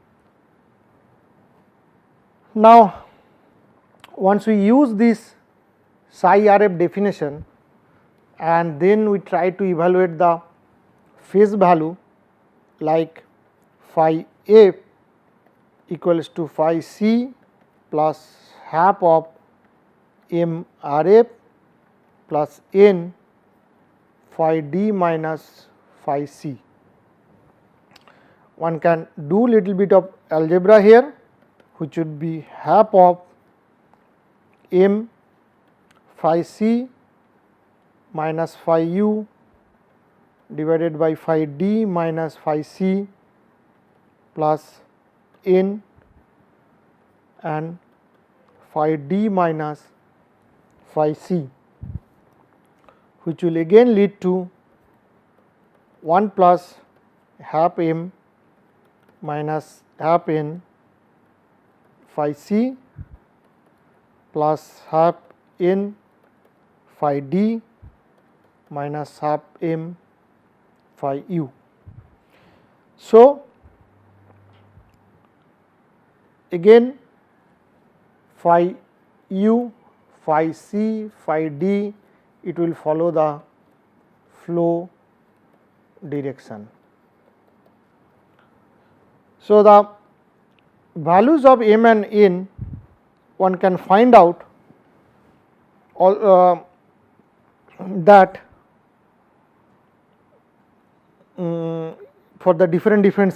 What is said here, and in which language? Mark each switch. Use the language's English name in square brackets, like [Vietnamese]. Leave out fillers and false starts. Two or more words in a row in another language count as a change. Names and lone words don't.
[English] Now, once we use this psi RF definition and then we try to evaluate the phase value like phi f equals to phi c plus half of M RF plus N phi d minus phi c. One can do little bit of algebra here, which would be half of M phi c minus phi u divided by phi d minus phi c plus N and phi d minus phi c, which will again lead to 1 plus half M minus half N phi c plus half N phi d minus half M phi u. So, again phi u, phi c, phi d, it will follow the flow direction. So, the values of M and N one can find out all that for the different